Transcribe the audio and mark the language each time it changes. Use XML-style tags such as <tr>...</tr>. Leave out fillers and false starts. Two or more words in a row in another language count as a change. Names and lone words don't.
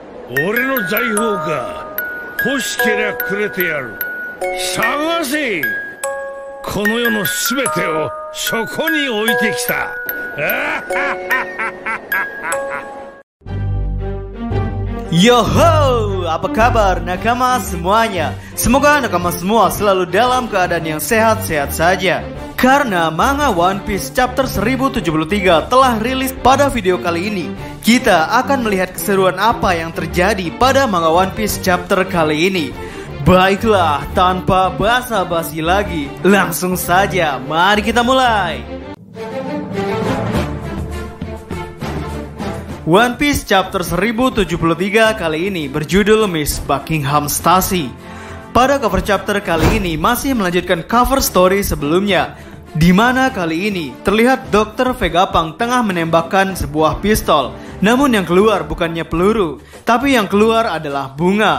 <ja>俺の財宝か。欲しけりゃくれてやる。探せ。この世のすべてをそこに置いてきた。</ja> <id>Yoho, apa kabar nakama semuanya? Semoga nakama semua selalu dalam keadaan yang sehat-sehat saja. Karena manga One Piece chapter 1073 telah rilis pada video kali ini, kita akan melihat keseruan apa yang terjadi pada manga One Piece chapter kali ini. Baiklah, tanpa basa-basi lagi, langsung saja mari kita mulai. One Piece chapter 1073 kali ini berjudul Miss Buckingham Stacy. Pada cover chapter kali ini masih melanjutkan</id> <en>cover story</en> <id>sebelumnya, di mana kali ini terlihat Dr. Vegapunk tengah menembakkan sebuah pistol. Namun yang keluar bukannya peluru, tapi yang keluar adalah bunga.</id>